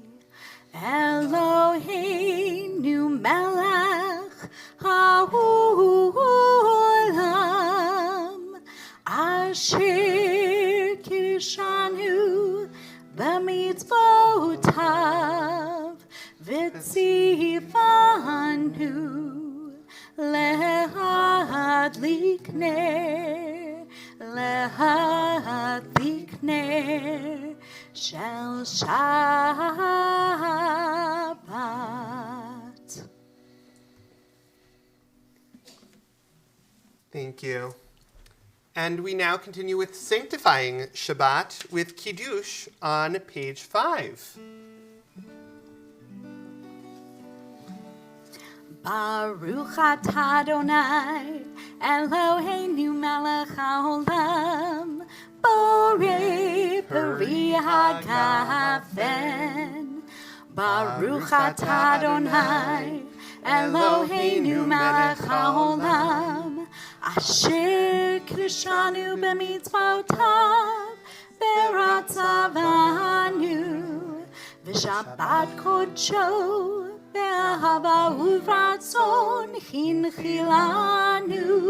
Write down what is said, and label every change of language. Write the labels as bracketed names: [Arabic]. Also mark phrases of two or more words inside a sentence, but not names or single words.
[Hebrew] אלוהינו מלך העולם אשר קדשנו במצוותיו וצוונו להדליק נר להדליק נר של שבת. [English] Thank you. And we now continue with sanctifying Shabbat with Kiddush on page 5. [Hebrew] ברוך אתה אדוני, אלוהינו מלך העולם, בורא פרי הגפן. ברוך אתה אדוני, אלוהינו מלך העולם, אשר קדשנו במצוותיו, ורצה בנו, ושבת קדשו, באהבה וברצון הנחילנו,